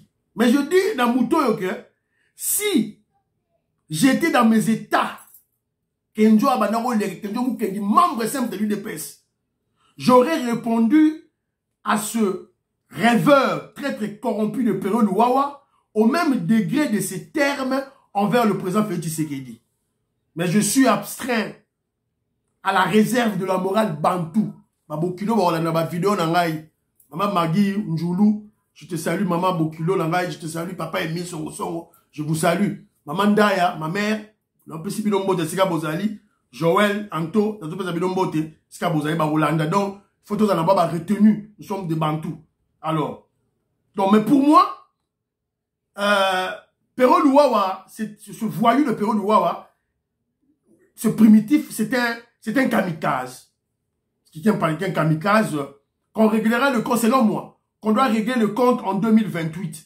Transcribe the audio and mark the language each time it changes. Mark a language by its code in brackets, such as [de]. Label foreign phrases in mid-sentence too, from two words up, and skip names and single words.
[fr] Mais je dis dans Mouton que si j'étais dans mes états, Kenjo Abanaro, Kenjo Mukendi, membre simple de l'UDPS, j'aurais répondu à ce rêveur très très corrompu de Pero Louawa au même degré de ces termes envers le président Félix Tshisekedi. Mais je suis abstrait à la réserve de la morale bantou. Bokilo, ma vidéo nangai. Maman Magui, Njulu, je te salue. Maman Bokilo, nangai, je te salue. Papa Emile Songo, je vous salue. Maman Daya, ma mère, l'empêche Bilombote, Sika Bozali, Joël, Anto, l'empêche Bilombote, Sika Bozali, Rolanda. Donc, photos en bas retenues. Nous sommes des bantous. Alors, donc, mais pour moi, Pero Luawa, ce voyou de Pero Luawa, ce primitif, c'est un kamikaze. Qui tient par un kamikaze, qu'on réglera le compte, selon moi, qu'on doit régler le compte en 2028.